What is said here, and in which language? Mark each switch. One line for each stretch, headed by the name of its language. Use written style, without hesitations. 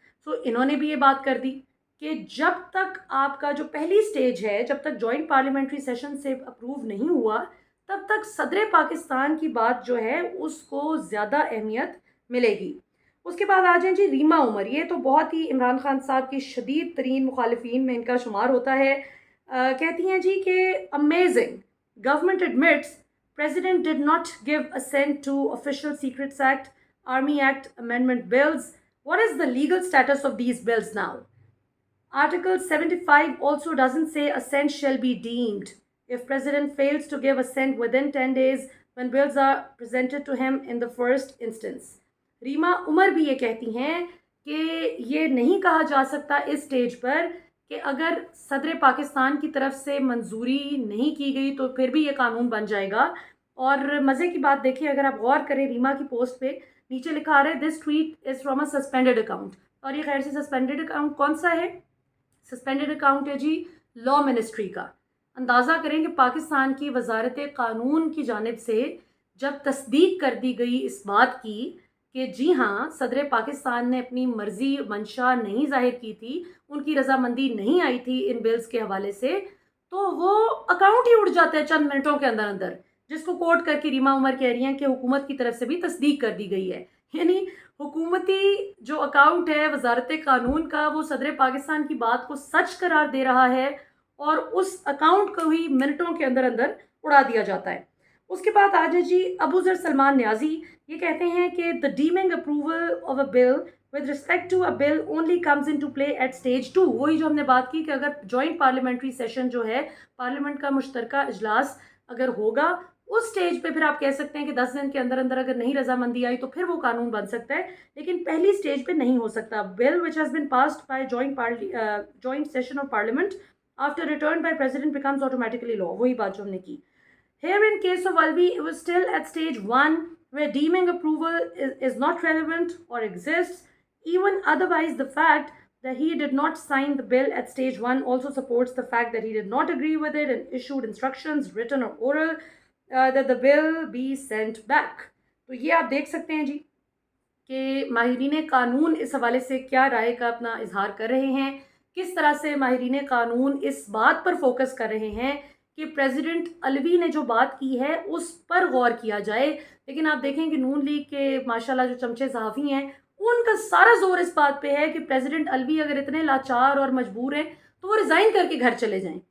Urdu: سو انہوں نے بھی یہ بات کر دی کہ جب تک آپ کا جو پہلی سٹیج ہے، جب تک جوائنٹ پارلیمنٹری سیشن سے اپروو نہیں ہوا، تب تک صدر پاکستان کی بات جو ہے اس کو زیادہ اہمیت ملے گی. اس کے بعد آ جائیں جی ریما عمر. یہ تو بہت ہی عمران خان صاحب کی شدید ترین مخالفین میں ان کا شمار ہوتا ہے. کہتی ہیں جی کہ amazing, government ایڈمٹس
English: President did not give assent to Official Secrets Act, Army Act amendment bills. What is the legal status of these bills now? Article 75 also doesn't say assent shall be deemed if President fails to give assent within 10 days when bills are presented to him in the first instance.
Urdu: Reema عمر بھی یہ کہتی ہیں کہ یہ نہیں کہا جا سکتا اس سٹیج پر کہ اگر صدر پاکستان کی طرف سے منظوری نہیں کی گئی تو پھر بھی یہ قانون بن جائے گا. اور مزے کی بات دیکھیں، اگر آپ غور کریں ریما کی پوسٹ پہ نیچے لکھا آ رہا ہے دس tweet is from a suspended account. اور یہ خیر سے سسپینڈیڈ اکاؤنٹ کون سا ہے؟ سسپینڈیڈ اکاؤنٹ ہے جی لا منسٹری کا. اندازہ کریں کہ پاکستان کی وزارت قانون کی جانب سے جب تصدیق کر دی گئی اس بات کی کہ جی ہاں صدر پاکستان نے اپنی مرضی منشا نہیں ظاہر کی تھی، ان کی رضامندی نہیں آئی تھی ان بلز کے حوالے سے، تو وہ اکاؤنٹ ہی اڑ جاتا ہے چند منٹوں کے اندر اندر، جس کو کوٹ کر کے ریما عمر کہہ رہی ہیں کہ حکومت کی طرف سے بھی تصدیق کر دی گئی ہے. یعنی حکومتی جو اکاؤنٹ ہے وزارت قانون کا، وہ صدر پاکستان کی بات کو سچ قرار دے رہا ہے اور اس اکاؤنٹ کو ہی منٹوں کے اندر اندر اڑا دیا جاتا ہے. اس کے بعد آ جائے جی ابو ذر سلمان نیازی. یہ کہتے ہیں کہ
English: the deeming approval of a bill with respect to a bill only comes into play at stage 2.
Urdu: وہی جو ہم نے بات کی کہ اگر جوائنٹ پارلیمنٹری سیشن جو ہے، پارلیمنٹ کا مشترکہ اجلاس اگر ہوگا، اس سٹیج پہ پھر آپ کہہ سکتے ہیں کہ 10 دن کے اندر اندر اگر نہیں رضامندی آئی تو پھر وہ قانون بن سکتا ہے، لیکن پہلی سٹیج پہ نہیں ہو سکتا.
English: Bill which has been passed by joint session of parliament after return by president becomes automatically law.
Urdu: وہی بات جو ہم نے کی.
English: Here in case of Alvi, it was still at stage 1 where deeming approval is not relevant or exists. Even otherwise, the fact that he did not sign the bill at stage 1 also supports the fact that he did not agree with it and issued instructions, written or oral, that the bill be sent back.
Urdu: تو یہ آپ دیکھ سکتے ہیں جی کہ ماہرین قانون اس حوالے سے کیا رائے کا اپنا اظہار کر رہے ہیں، کس طرح سے ماہرین قانون اس بات پر فوکس کر رہے ہیں کہ پریزیڈنٹ علوی نے جو بات کی ہے اس پر غور کیا جائے. لیکن آپ دیکھیں کہ نون لیگ کے ماشاءاللہ جو چمچے صحافی ہیں، ان کا سارا زور اس بات پہ ہے کہ پریزیڈنٹ علوی اگر اتنے لاچار اور مجبور ہیں تو وہ ریزائن کر کے گھر چلے جائیں.